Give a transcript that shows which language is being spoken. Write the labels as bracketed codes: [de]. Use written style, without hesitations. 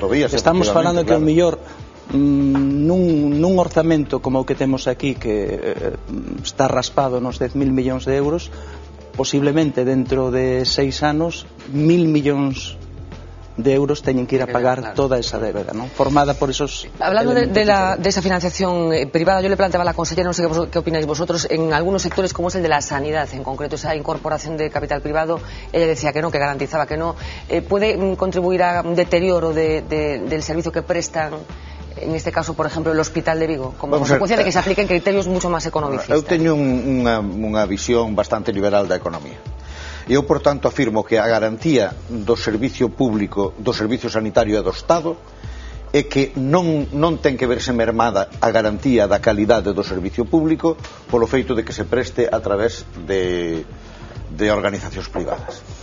[gl] Estamos falando que o mellor nun orzamento como o que temos aquí, que está raspado nos 10.000 millóns de euros, posiblemente dentro de 6 anos 1.000 millóns de euros teñen que ir a pagar toda esa débeda, ¿no? [es] Formada por esos... Hablando de esa financiación privada, yo le planteaba a la consellera, no sé qué opináis vosotros, en algunos sectores como es el de la sanidad, en concreto esa incorporación de capital privado, ella decía que no, que garantizaba que no, ¿puede contribuir a un deterioro del servicio que prestan, en este caso, por ejemplo, el Hospital de Vigo, como consecuencia de que se apliquen criterios mucho más economicistas? [gl] Eu teño unha visión bastante liberal da economía. Eu, por tanto, afirmo que a garantía do servicio público, do servicio sanitario e do Estado é que non ten que verse mermada a garantía da calidade do servicio público polo feito de que se preste a través de organizacións privadas.